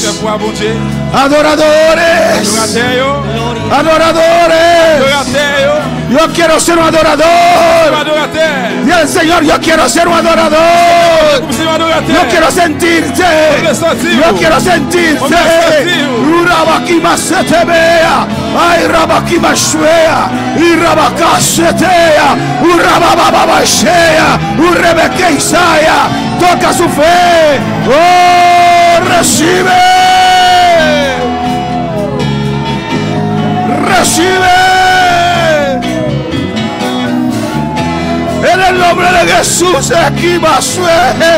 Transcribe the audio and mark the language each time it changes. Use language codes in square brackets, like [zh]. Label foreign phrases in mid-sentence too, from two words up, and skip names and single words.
[es] Adoradores. Adoradores. Yo quiero ser un adorador. Y el Señor, yo quiero ser un adorador. Yo quiero sentirte. Yo quiero sentirte. Urabakima se te vea. Ay, Rabakima shwea. Y Rabakasetea. Urabababashea. Urebeke Isaya. Toca su fe. Oh, recibe. Recibe. En el nombre de Jesús, aquí va sueje.